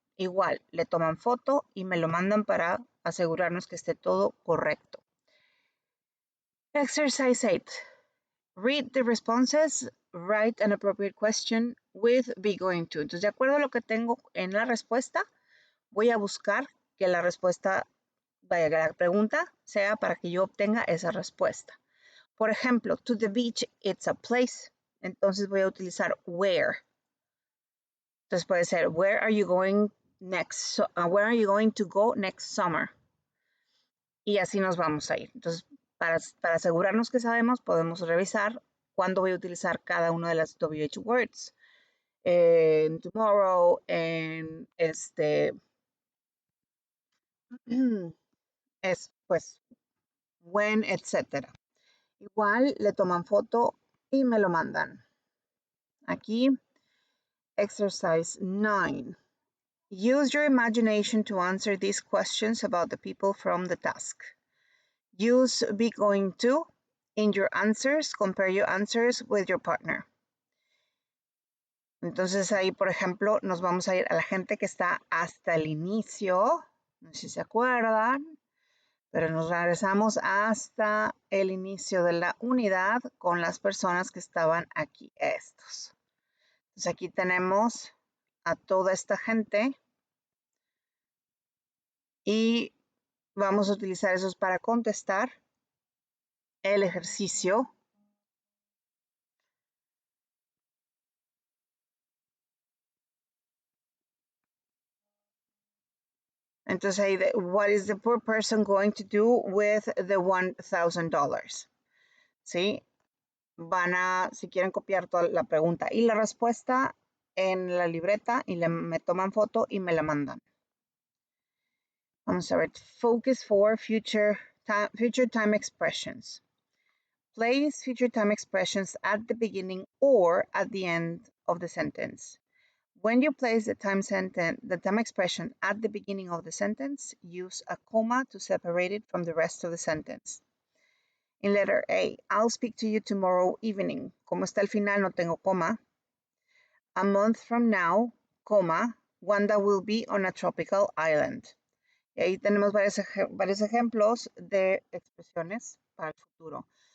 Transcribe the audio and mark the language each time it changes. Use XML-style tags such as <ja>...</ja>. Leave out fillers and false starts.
<es>Igual, le toman foto y me lo mandan para asegurarnos que esté todo correcto.</es> <en>Exercise 8. Read the responses, write an appropriate question with be going to.</en> <es>Entonces, de acuerdo a lo que tengo en la respuesta, voy a buscar que la respuesta, vaya, que la pregunta sea para que yo obtenga esa respuesta. Por ejemplo,</es> <en>to the beach, it's a place.</en> <es>Entonces voy a utilizar</es> <en>where.</en> <es>Entonces puede ser,</es> <en>where are you going where are you going to go next summer?</en> <es>Y así nos vamos a ir. Entonces, para asegurarnos que sabemos, podemos revisar cuándo voy a utilizar cada una de las WH words. Tomorrow, es pues when, etc. Igual le toman foto y me lo mandan. Aquí, exercise 9.</es> <en>Use your imagination to answer these questions about the people from the task. Use be going to in your answers. Compare your answers with your partner.</en> <es>Entonces ahí, por ejemplo, nos vamos a ir a la gente que está hasta el inicio. No sé si se acuerdan, pero nos regresamos hasta el inicio de la unidad con las personas que estaban aquí, estos. Entonces aquí tenemos a toda esta gente y vamos a utilizar esos para contestar el ejercicio. Entonces ahí,</es> <en>what is the poor person going to do with the $1,000?</en> <es>¿Sí? Van a, si quieren copiar toda la pregunta y la respuesta en la libreta y me toman foto y me la mandan. Vamos a ver,</es> <en>focus for future time expressions. Place future time expressions at the beginning or at the end of the sentence. When you place the time expression at the beginning of the sentence, use a comma to separate it from the rest of the sentence. In letter A, I'll speak to you tomorrow evening.</en> <es>Como está al final, no tengo coma.</es> <en>A month from now, coma, Wanda will be on a tropical island.</en> <es>Y ahí tenemos varios ejemplos de expresiones para el futuro.</es>